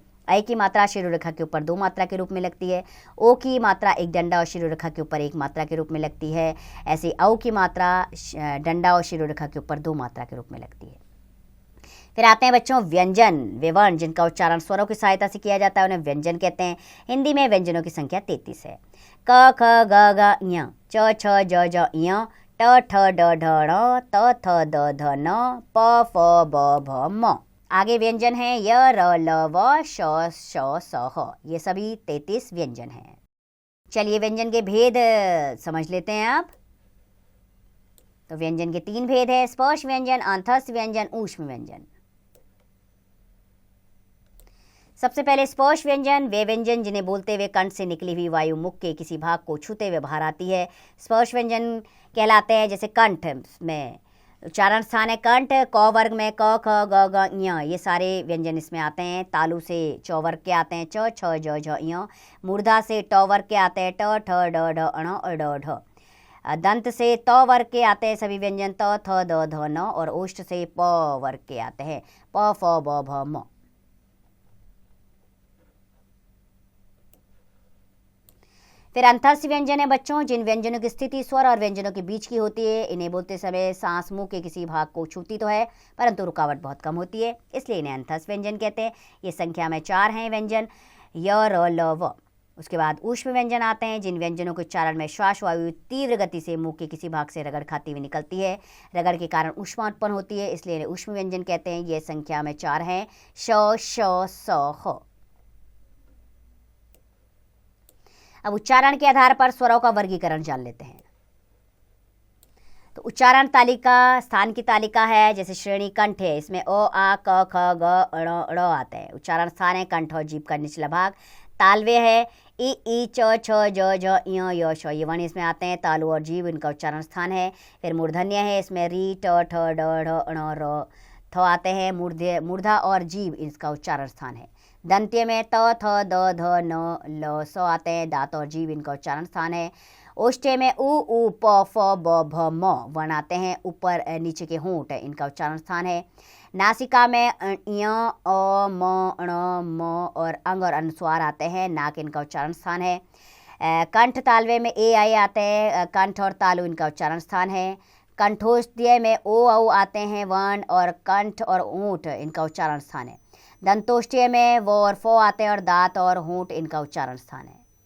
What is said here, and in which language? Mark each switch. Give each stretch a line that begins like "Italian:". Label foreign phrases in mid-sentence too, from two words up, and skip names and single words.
Hindi: ऐ की मात्रा शिरो रेखा के ऊपर 2 मात्रा के रूप में लगती है। ओ की मात्रा एक डंडा और शिरो रेखा के ऊपर 1 मात्रा के रूप में लगती है। ऐसे औ की मात्रा डंडा और शिरो रेखा के ऊपर 2 मात्रा के रूप में लगती है। फिर आते हैं बच्चों व्यंजन, वे वर्ण जिनका उच्चारण स्वरों की सहायता से किया जाता है उन्हें व्यंजन कहते हैं। हिंदी में व्यंजनों की संख्या 33 है। क ख ग घ ञ च छ ज झ ञ ट ठ ड ढ ण त थ द ध न प फ ब भ म। आगे व्यंजन है य र ल व श श स ह, ये सभी 33 व्यंजन हैं। चलिए व्यंजन के भेद समझ लेते हैं आप। तो व्यंजन के 3 भेद है, स्पर्श व्यंजन, अंतस्थ व्यंजन, ऊष्म व्यंजन। सबसे पहले स्पर्श व्यंजन, वे व्यंजन जिन्हें बोलते हुए कंठ से निकली हुई वायु मुख के किसी भाग को छूते हुए बाहर आती है, स्पर्श व्यंजन कहलाते हैं। जैसे कंठ में उच्चारण स्थान है कंठ, क वर्ग में क ख ग घ ञ, ये सारे व्यंजन इसमें आते हैं। तालु से च वर्ग के आते हैं च छ ज झ ञ। मूर्धा से ट वर्ग के आते हैं ट ठ ड ढ ण और ड ढ। दंत से त वर्ग के आते हैं सभी व्यंजन त थ द ध न। और ओष्ठ से प वर्ग के आते हैं प फ ब भ म। फिर अंतस्थ व्यंजन है बच्चों, जिन व्यंजनों की स्थिति स्वर और व्यंजनों के बीच की होती है। इन्हें बोलते समय सांस मुंह के किसी भाग को छूती तो है, परंतु रुकावट बहुत कम होती है, इसलिए इन्हें अंतस्थ व्यंजन कहते हैं। ये संख्या में 4 हैं व्यंजन, य, र, ल, व। उसके बाद ऊष्म व्यंजन आते हैं, जिन व्यंजनों के उच्चारण में श्वास वायु तीव्र गति से मुंह के किसी भाग से रगड़ खाती हुई निकलती है। रगड़ के कारण ऊष्मा उत्पन्न होती है, इसलिए इन्हें ऊष्म व्यंजन कहते हैं। ये संख्या में 4 हैं, श, श, स, ह। अब उच्चारण के आधार पर स्वरों का वर्गीकरण जान लेते हैं। तो उच्चारण तालिका स्थान की तालिका है, जैसे श्रेणी कंठ है, इसमें ओ, आ, क, ख, ग, ण आते हैं। उच्चारण स्थान है कंठ और जीभ का निचला भाग। तालव्य है इ, च, छ, ज, झ, य, य, श, ये वर्ण इसमें आते हैं। तालु और जीभ इनका उच्चारण स्थान है। फिर मूर्धन्य है, इसमें री, ट, ठ, ड, ढ, ण, र, थ आते हैं। मूर्धा और जीभ इसका उच्चारण स्थान है। दंत्य में त, थ, द, ध, न, ल, स आते हैं। दांत और जीभ इनका उच्चारण स्थान है। ओष्ठ्य में उ, प, फ, ब, भ, म वर्ण आते हैं। ऊपर नीचे के होंठ इनका उच्चारण स्थान है। नासिका में य, अ, म, ण, म और अंग और अनुस्वार आते हैं। नाक इनका उच्चारण स्थान है। कंठ तालवे में ए, आई आते हैं। कंठ और तालु इनका उच्चारण स्थान है। कंठोष्ठ्य में ओ, औ आते हैं वर्ण, और कंठ और ऊंट इनका उच्चारण स्थान है। दंतोष्ठ्य में वो और फो आते हैं, और दांत और होंठ इनका उच्चारण स्थान है।